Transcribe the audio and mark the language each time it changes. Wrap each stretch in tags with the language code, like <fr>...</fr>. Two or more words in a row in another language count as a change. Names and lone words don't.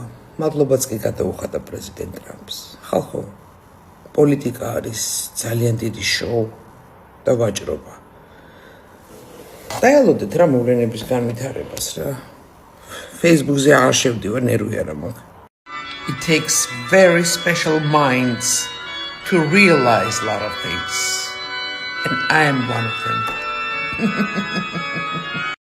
<ka>მადლობაც კი გადაუხადა პრეზიდენტ ტრამპს. ხალხო, პოლიტიკა არის ძალიან დიდი შოუ და ვაჭრობა. დაელოდეთ რა მოვლენების განვითარებას რა. Facebook-ზე აღარ შევდივარ, ნერვი არა მაქვს.</ka> <en>It takes very special minds to realize a lot of things. And I am one of them.</en>